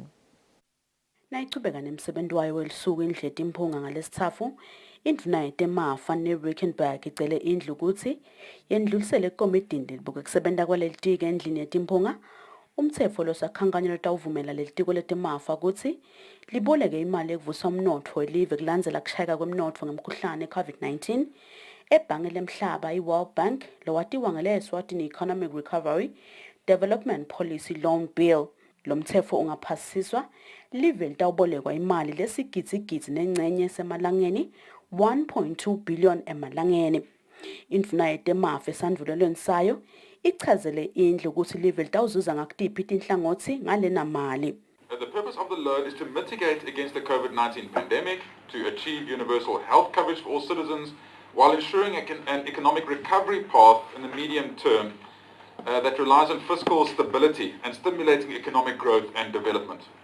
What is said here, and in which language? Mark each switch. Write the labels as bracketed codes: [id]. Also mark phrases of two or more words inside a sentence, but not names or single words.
[ss] Nayichubeka nemsebenzi wayo welisuku indlu yetimphunga ngalesithafu, indvuna yetemafa neRickenback icele indlu ukuthi yendlulisele ekomidini libuke kusebenta kwalelitiko endlini yetimphunga umtsetfo losakhankanyo lotawuvumela lelitiko letemafa ukuthi liboleke imali yekuvusa umnotfo welive kulandzela kushayeka kwemnotfo ngemkhuhlane COVID-19 ebhange lemhlaba i-World Bank lowatiwa ngele-Eswatini Economic Recovery Development Policy Loan Bill. Lo mtsetfo ungaphasiswa live litawubolekwa imali lesigidzi nencenye semalangeni 1.2 billion emalangeni. Indvuna yetemafa esandvulelweni sayo ichazele indlu ukuthi live litawuzuza ngakutiphi tinhlangotsi ngalena mali. [en] The purpose of the loan is to mitigate against the COVID-19 pandemic, to achieve universal health coverage for all citizens, while ensuring an economic recovery path in the medium term that relies on fiscal stability and stimulating economic growth and development.